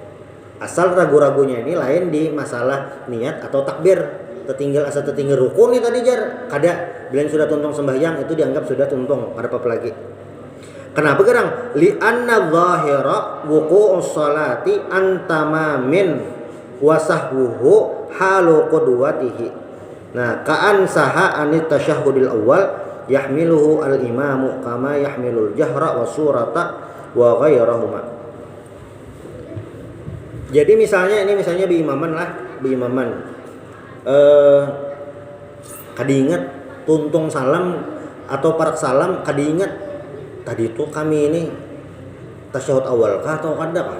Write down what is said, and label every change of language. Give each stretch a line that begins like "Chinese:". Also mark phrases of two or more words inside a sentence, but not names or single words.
Banjar: Asal ragu-ragunya ini lain di masalah niat atau takbir, asal tertinggal rukun nih tadi jar kada, bila sudah tuntung sembahyang itu dianggap sudah tuntung, kada apa-apa lagi. Kenapa gerang?
Arabic: لأن ظاهر وقوع الصلاة تامة وسهوه حال قدوته. Nah, كان سهو التشهد الأول يحمله الإمام كما يحمل الجهر والسورة وغيرهما.
Banjar: Jadi misalnya biimaman lah, biimaman. Kada ingat tuntung salam atau parak salam kada ingat. Tadi itu kami ini tasyahud awal kah atau kada kah?